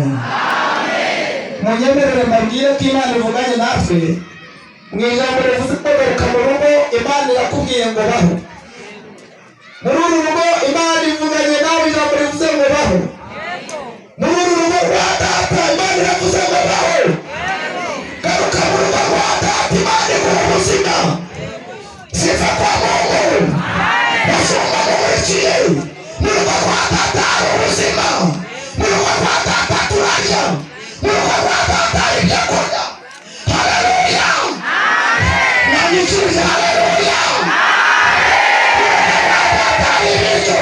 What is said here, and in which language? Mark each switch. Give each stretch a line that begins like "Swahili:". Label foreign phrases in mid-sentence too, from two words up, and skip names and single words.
Kinyarwanda: Munyemerere mbabwire ko Imana ivuganye natwe mu ijambo rivuze ko garuka mu rugo. Imana irakubwiye ngo baho muri uru rugo. Imana ivuganye nawe ijambo rivuze ngo baho muri uru rugo rwa data. Imana iravuze ngo baho. Garuka mu rugo rwa data. Imana iguha ubuzima.
Swahili: Sifa kwa Mungu.
Kinyarwanda: Bashumba mumurikiye mu rugo rwa data hari ubuzima. Mu rugo rwa data turarya. Mu rugo rwa data hari ibyo kurya. Haleluya! Nanyikirije haleluya! Mu rugo rwa data hari ibiryo.